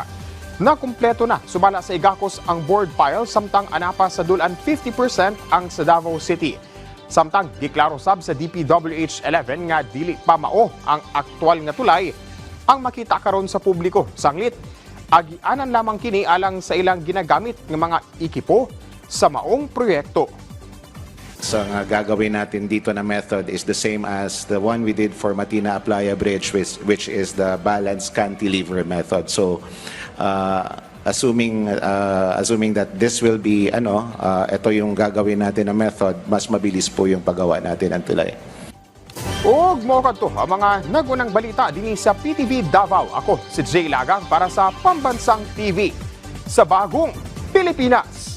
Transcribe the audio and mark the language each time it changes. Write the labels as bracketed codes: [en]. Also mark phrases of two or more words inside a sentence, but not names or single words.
[ceb] Nakumpleto na sumala sa Igacos ang board pile samtang anapa sa dulan 50% ang sa Davao City. Samtang giklaro sab sa DPWH 11 nga dili pa mao ang aktwal nga tulay ang makita karon sa publiko. Sanglit, agianan lamang kini alang sa ilang ginagamit ng mga ekipo sa maong proyekto. [en] So [tl] ang gagawin natin dito na [en] method is the same as the one we did for Matina Aplaya Bridge, which is the balanced cantilever method. So assuming that this will be [tl] ito yung gagawin natin na method, mas mabilis po yung paggawa natin ng tulay. [ceb] Ug mo kadto ang mga nagunang balita dinhi sa PTV Davao. [tl] Ako si Jay Lagang para sa Pambansang TV sa Bagong Pilipinas.